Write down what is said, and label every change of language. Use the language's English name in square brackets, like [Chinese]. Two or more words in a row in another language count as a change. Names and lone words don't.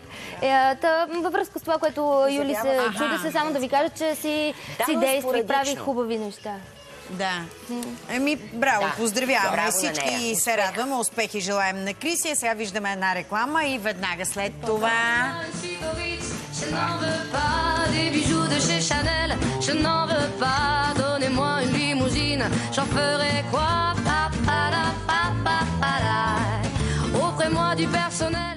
[Bulgarian] Във връзка с това, което Юли се чуди, се само да ви кажа, че си действа и прави хубави неща. Да. Браво, поздравяваме всички и се радваме. Успехи желаем на Крисия. Сега виждаме една реклама и веднага след това... [French] Je n'en veux pas des bijoux de chez Chanel, je n'en veux pas, donnez-moi une limousine, j'en ferai quoi? Offrez-moi du personnel.